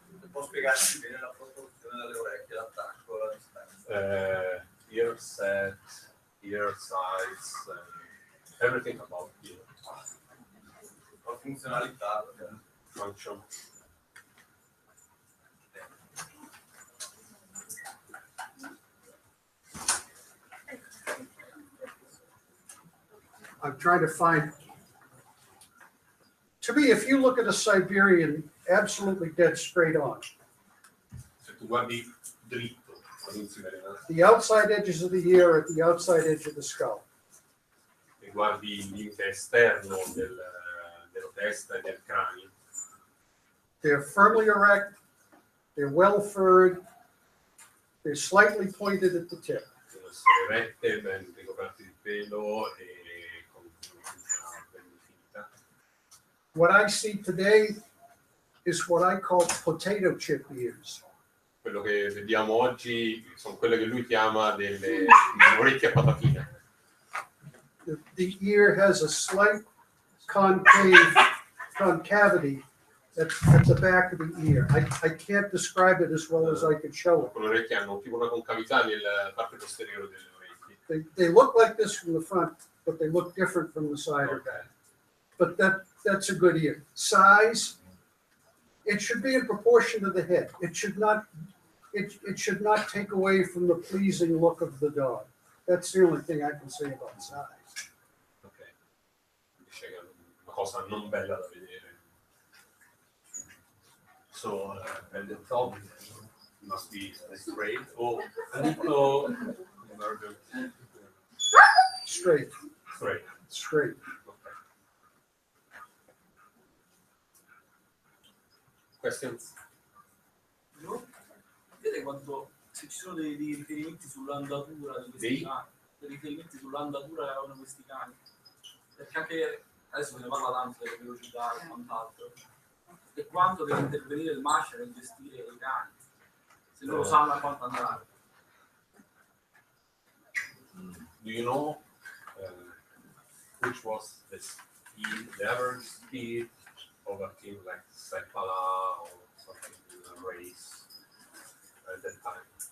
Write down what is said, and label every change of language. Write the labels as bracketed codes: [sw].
[it] Può spiegarci bene la proporzione delle orecchie, l'attacco, la distanza? [en] ear set, ear size, everything about ear. [it] La funzionalità, [en] Function. I'm trying to find. To me, if you look at a Siberian, absolutely dead straight on. [it] Se tu guardi dritto ad un siberiano [en] The outside edges of the ear at the outside edge of the skull. [it] e guardi il limite esterno della testa e del cranio, [en] They're firmly erect, they're well furred, they're slightly pointed at the tip. [it] devono essere rette, ben ricoperti di pelo e con una ben definita. [en] What I see today is what I call potato chip ears. [it] Quello che vediamo oggi sono quelle che lui chiama delle orecchie a patatina. [en] The ear has a slight concavity at the back of the ear. I can't describe it as well as I could show it. [it] Le orecchie hanno tipo una concavità nella parte posteriore delle orecchie. [en] They look like this from the front, but they look different from the side or back. But that's a good ear. Size, it should be in proportion to the head. It should not take away from the pleasing look of the dog. That's the only thing I can say about size. Ok. [it] Dice che è una cosa non bella da vedere. [en] So, and the top must be straight or a little Straight, straight. straight. Okay. Questions? No? [it] Vede quanto se ci sono dei riferimenti sull'andatura di questi Dei? cani, dei riferimenti sull'andatura che avevano questi cani, perché anche adesso se ne parla tanto delle velocità e quant'altro, e quanto deve intervenire il mascio nel gestire i cani, se loro sanno a quanto andare. [en] Do you know which was the speed, the average speed of a team like Sepala or something in a race at that time?